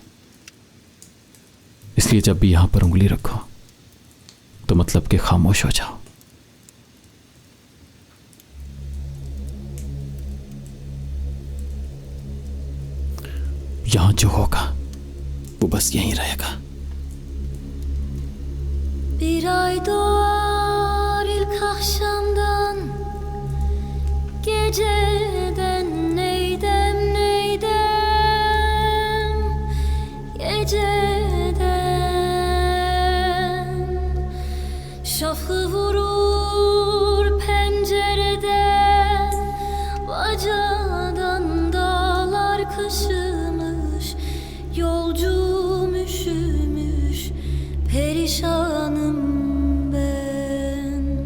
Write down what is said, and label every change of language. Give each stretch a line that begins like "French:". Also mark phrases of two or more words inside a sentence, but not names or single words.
Hindi: इसलिए जब भी यहां पर उंगली रखो तो मतलब कि खामोश हो जाओ। यहां जो होगा वो बस यहीं रहेगा।
Turkish: Bir ay doğar ilk akşamdan, geceden neydem neydem, geceden şafı vurur pencereden, bacadan dağlar kışımış, yolcum üşümüş, perişanım ben.